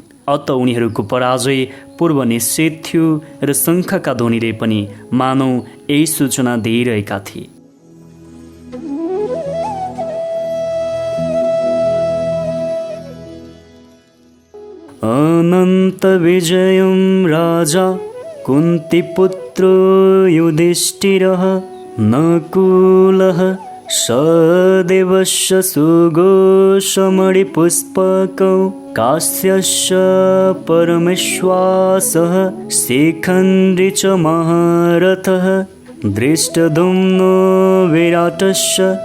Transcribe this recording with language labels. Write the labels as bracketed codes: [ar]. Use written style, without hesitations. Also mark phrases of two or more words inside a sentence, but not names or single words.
[ne] अत उनीहरूको पराजय पूर्व निश्चित थियो र शङ्खका ध्वनिले पनि मानौ यही सूचना दिइरहेका थिए। [sa] अनन्त विजयं राजा कुन्तीपुत्रो युधिष्ठिरः नकुलः सदेवस्य सुघोषमणिपुष्पकौ काश्यस्य परमेश्वासः शिखण्डी च महारथः दृष्टद्युम्नो विराटस्य